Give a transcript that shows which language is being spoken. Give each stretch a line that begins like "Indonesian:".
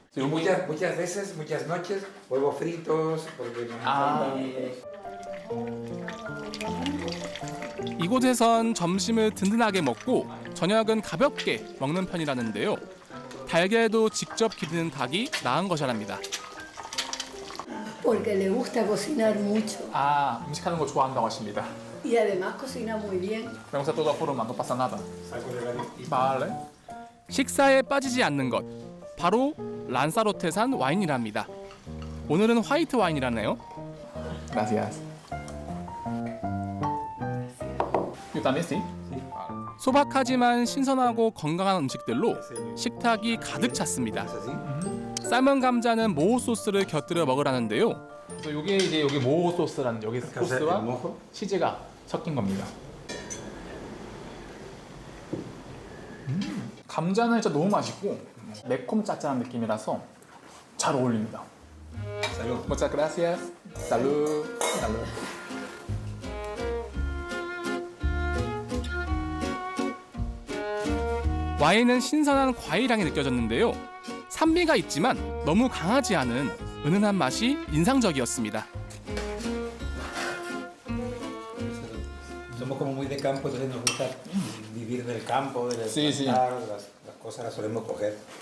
Spanish: Muchas veces, muchas noches, huevos fritos, porque nos encanta.
Korean: 이곳에선 점심을 든든하게 먹고 저녁은 가볍게 먹는 편이라는데요. 달걀도 직접 기르는 닭이 나은 것이랍니다.
Spanish: Porque le gusta cocinar mucho.
Korean: 아, 음식하는 거 좋아한다고 하십니다.
Spanish: Y además cocina muy bien. Me gusta toda forma, no pasa nada. Vale.
Korean: 식사에 빠지지 않는 것, 바로 란사로테산 와인이랍니다. 오늘은 화이트 와인이라네요.
Spanish: Gracias. Yo también sí.
Korean: 소박하지만 신선하고 건강한 음식들로 식탁이 가득 찼습니다. 삶은 감자는 모호 소스를 곁들여 먹으라는데요. 그래서 이게 이제 여기 모호 소스라는 여기 소스와 치즈가 섞인 겁니다. 감자는 진짜 너무 맛있고 매콤 짭짤한 느낌이라서 잘 어울립니다.
Spanish: Salud. Muchas gracias. Salud. Salud.
Korean: 와인은 신선한 과일 향이 느껴졌는데요. 산미가 있지만 너무 강하지 않은 은은한 맛이 인상적이었습니다.
Spanish: Somos como muy de campo, entonces nos gusta vivir del campo, del Sí, sí. plantar, las cosas las solemos coger.